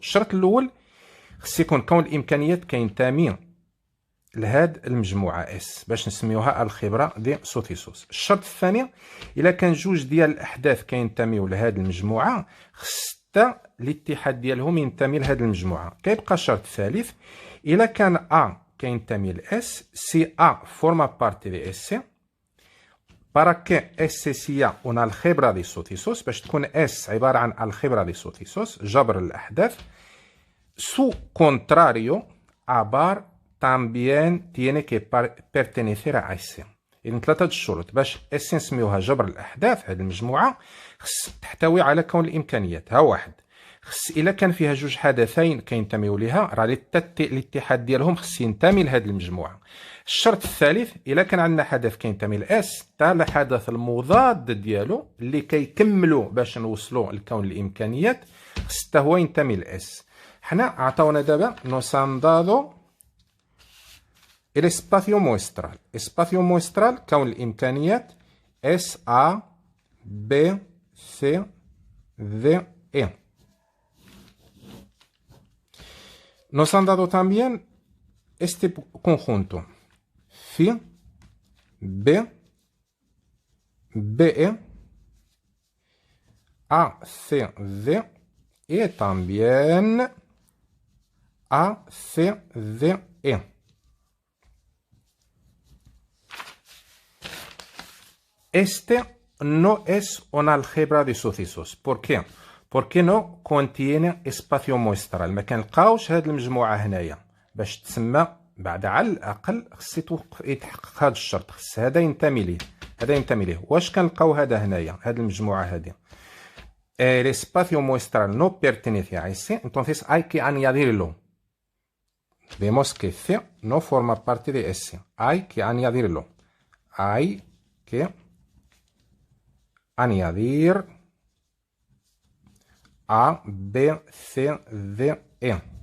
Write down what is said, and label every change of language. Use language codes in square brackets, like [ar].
[ar] الشرط الأول خص يكون كون الإمكانيات كينتمي لهاد المجموعة اس باش نسميوها الخبرة دي سوثيسوس. الشرط الثاني إلا كان جوج ديال الأحداث كينتميو لهاد المجموعة خص الاتحاد ديالهم ينتمي لهاد المجموعة. كيبقى الشرط الثالث إلا كان أ [es] que [ar] ينتمي ل [es] S si A forma parte de S. para que S sea una algebra de sucesos [ar] باش تكون S عبارة عن [es] algebra de sucesos جبر الأحداث. Su contrario abar también tiene que pertenecer a S. [ar] إذن ثلاثة الشروط باش S نسميوها جبر الأحداث. هذه المجموعة خص تحتوي على كون الإمكانيات. ها واحد خص إلا كان فيها جوج حدثين كينتميو ليها راه الاتحاد ديالهم خص ينتمي لهذه المجموعة. الشرط الثالث إلا كان عندنا حدث كينتمي لإس تا الحدث المضاد ديالو اللي كيكملوا باش نوصلوا لكون الإمكانيات خص حتى هو ينتمي لإس. حنا عطاونا دابا [es] nos han dado el espacio muestral. espacio muestral كون الإمكانيات S A B C D E. Nos han dado también este conjunto Phi, B, BE, A, C, D y también A, C, D, E. Este no es una algebra de sucesos. ¿Por qué? Porque no contiene espacio muestral. [ar] ما كنلقاوش هاد المجموعة هنايا باش تسمى بعد على الأقل خص يتحقق هذا الشرط. خص هذا ينتمي ليه هذا ينتمي ليه. واش كنلقاو هذا هنايا هاد المجموعة هذه [es] el espacio muestral no pertenece a S, entonces hay que añadirlo. Vemos que C no forma parte de S. Hay que añadirlo. Hay que añadir A, B, C, D, E.